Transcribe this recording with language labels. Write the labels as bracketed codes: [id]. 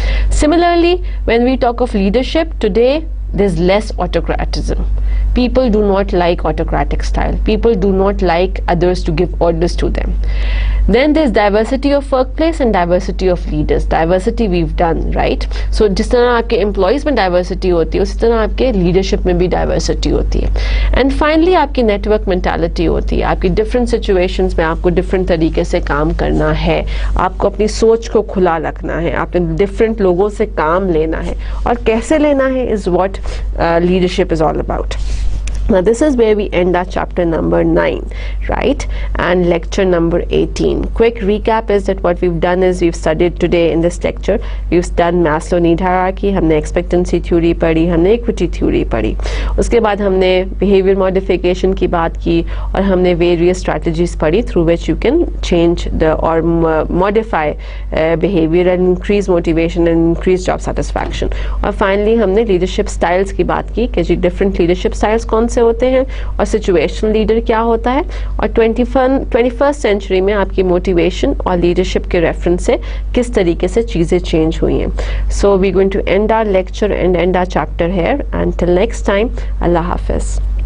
[en] Similarly, when we talk of leadership today, there's less autocratism. People do not like autocratic style. People do not like others to give orders to them. Then there's diversity of workplace and diversity of leaders. Diversity we've done, right? [hi] So जिस तरह आपके employees में diversity होती है, उसी तरह आपके leadership में भी diversity होती है. [en] And finally [hi] आपकी network mentality होती है. आपकी different situations में आपको different तरीके से काम करना है. आपको अपनी सोच को खुला रखना है. आपने different लोगों से काम लेना है. और कैसे लेना है [en] is what leadership is all about. Now this is where we end our chapter number 9, right, and lecture number 18. Quick recap is that what we've done is we've studied today in this lecture, we've done Maslow need hierarchy, [hi] हमने expectancy theory पढ़ी, हमने equity theory पढ़ी, उसके बाद हमने behavior modification की बात की और हमने various strategies पढ़ी [en] through which you can change the or modify behavior and increase motivation and increase job satisfaction. [hi] और finally हमने leadership styles की बात की कि different leadership styles कौन से होते हैं और सिचुएशनल लीडर क्या होता है, और 21st सेंचुरी में आपकी मोटिवेशन और लीडरशिप के रेफरेंस से किस तरीके से चीज़ें चेंज हुई हैं. [en] So we going to end our lecture and end our chapter here, and till next time, अल्लाह हाफिज़.